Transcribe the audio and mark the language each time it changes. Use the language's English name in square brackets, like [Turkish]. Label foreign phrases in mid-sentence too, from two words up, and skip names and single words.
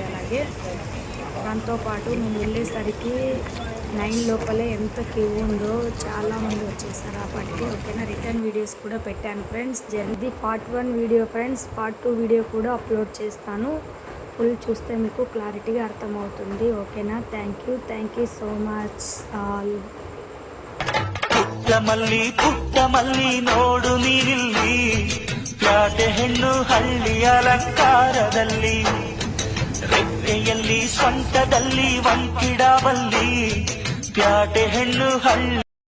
[Telugu] అలాగే దాంతోపాటు మేము వెళ్ళేసరికి 9 లోపలే ఎంత క్యూ ఉందో చాలామంది వచ్చేసారు అప్పటికి, ఓకేనా. [English] return videos [Telugu] కూడా పెట్టాను ఫ్రెండ్స్. ఇది [English] Part 1 video [Telugu] ఫ్రెండ్స్. [English] Part 2 video [Telugu] కూడా అప్లోడ్ చేస్తాను. ఫుల్ చూస్తే మీకు క్లారిటీగా అర్థమవుతుంది, ఓకేనా. [English] Thank you so much all. [Kannada] ಪುಟ್ಟಮಲ್ಲಿ ನೋಡು ನೀರಿಲ್ಲಿ ಪ್ಯಾಟೆ ಹೆಣ್ಣು ಹಳ್ಳಿ ಅಲಂಕಾರದಲ್ಲಿ ರೆಪ್ಪೆಯಲ್ಲಿ ಸೊಂಟದಲ್ಲಿ ವಂಕಿಡಬಲ್ಲಿ ಪ್ಯಾಟೆ ಹೆಣ್ಣು ಹಳ್ಳಿ